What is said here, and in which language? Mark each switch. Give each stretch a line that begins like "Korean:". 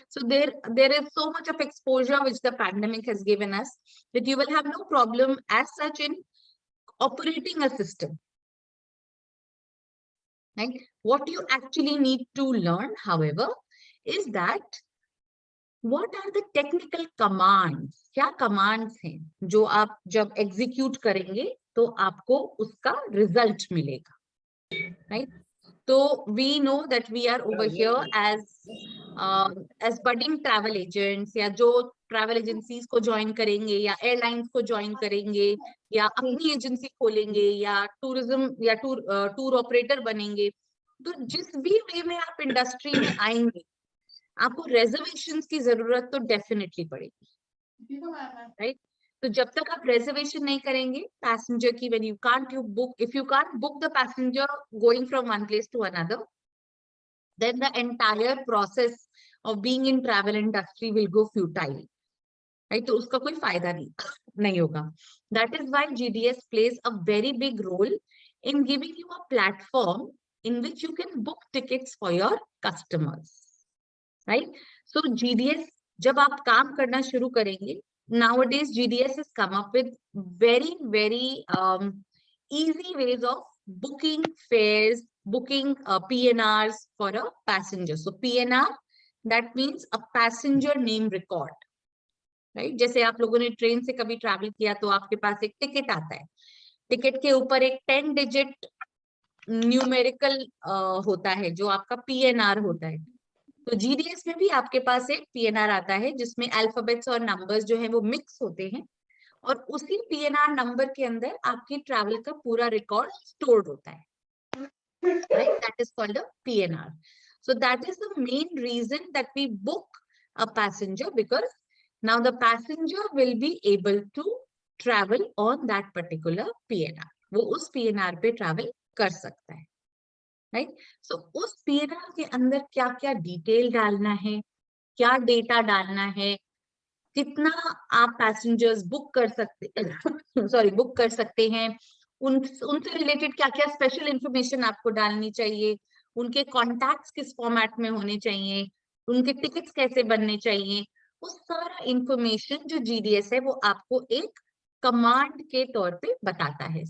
English: So there is so much of exposure which the pandemic has given us that you will have no problem as such in operating a system. Right? What you actually need to learn, however, is that what are the technical commands?
Hindi: क्या commands हैं जो आप जब execute करेंगे तो आपको उसका result मिलेगा, right?
English: So we know that we are over here as budding travel agents
Hindi: या जो travel agencies को join करेंगे या airlines को join करेंगे या अपनी agency खोलेंगे या tourism या tour operator बनेंगे, तो जिस भी वे में आप इंडस्ट्री में आएंगे आपको रिजर्वेशंस की जरूरत तो डेफिनेटली पड़ेगी, राइट? तो जब तक आप रिजर्वेशन नहीं करेंगे पैसेंजर की,
English: when you can't book, if you can't book the passenger going from one place to another, then the entire process of being in travel industry will go futile, right?
Hindi: तो उसका कोई फायदा नहीं होगा.
English: That is why GDS plays a very big role in giving you a platform in which you can book tickets for your customers, right? So GDS
Hindi: जब आप काम करना शुरू करेंगे,
English: nowadays GDS has come up with very easy ways of booking fares, booking PNRs for a passenger. So PNR, that means a passenger name record, right?
Hindi: जैसे आप लोगों ने ट्रेन से कभी ट्रैवल किया तो आपके पास एक टिकट आता है, टिकट के ऊपर एक 10 डिजिट न्यूमेरिकल होता है जो आपका PNR होता है. तो GDS में भी आपके पास एक PNR आता है जिसमें अल्फाबेट्स और नंबर्स जो है वो मिक्स होते हैं और उसी PNR नंबर के अंदर आपकी ट्रैवल का पूरा रिकॉर्ड स्टोर्ड होता है, right?
English: That is called a PNR. So that is the main reason that we book a passenger, because now the passenger will be able to travel on that particular PNR.
Hindi: वो उस PNR पे travel कर सकता है,
English: Right.
Hindi: सो उस PNR के अंदर क्या क्या डिटेल डालना है, क्या डेटा डालना है, कितना आप पैसेंजर्स बुक कर सकते सॉरी बुक कर सकते हैं, उनसे रिलेटेड क्या क्या स्पेशल इंफॉर्मेशन आपको डालनी चाहिए, उनके कॉन्टैक्ट्स किस फॉर्मेट में होने चाहिए, उनके टिकट्स कैसे बनने चाहिए, वो सारा इंफॉर्मेशन जो GDS है वो आपको एक कमांड के तौर पे बताता है।